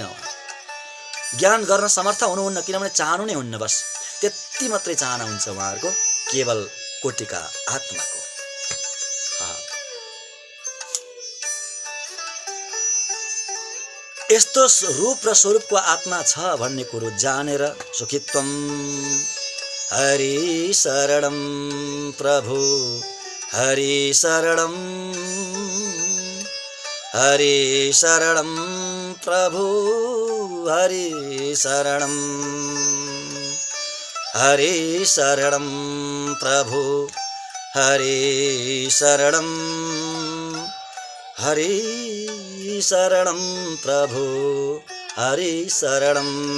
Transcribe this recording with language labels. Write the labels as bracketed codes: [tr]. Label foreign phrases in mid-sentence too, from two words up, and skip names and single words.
[ne] ज्ञान गर्न समर्थ हुनुहुन्न, किनभने चाहनु नै हुन्न, बस त्यति मात्रै चाहना हुन्छ उहाँहरूको, केवल कोटिका आत्माको। यस्तो रूप र स्वरूपको आत्मा छ भन्ने कुरो जानेर सुखित्वम। [sa] हरि शरणम प्रभु, हरि शरणम, हरि शरणम प्रभु, हरि शरणम, हरि शरणम प्रभु, हरि शरणम, हरि शरणम प्रभु, हरि शरणम।